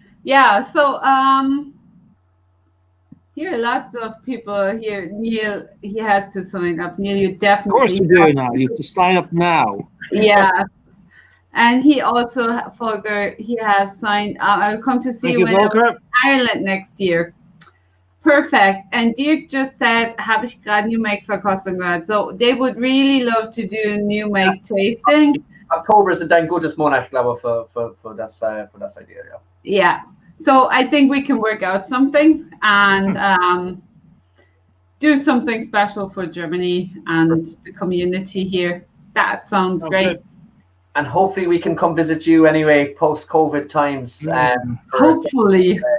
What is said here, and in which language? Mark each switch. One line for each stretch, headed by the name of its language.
English: Yeah, so here are lots of people here. Neil, he has to sign up. Neil, you definitely. Of course you do now. You have to sign up now. Yeah, and he also, Volker, he has signed up. I'll come to see you in Ireland next year. Perfect. And Dirk just said,
German: habe ich gerade New Make Verkostung gehört.
English: So they would really love to do a New Make tasting. October is
German: ein gutes Monat, glaube ich, für das idea.
English: Yeah. Yeah. So I think we can work out something and do something special for Germany and the community here. That sounds great. And hopefully we can come visit you anyway post-COVID times. Hopefully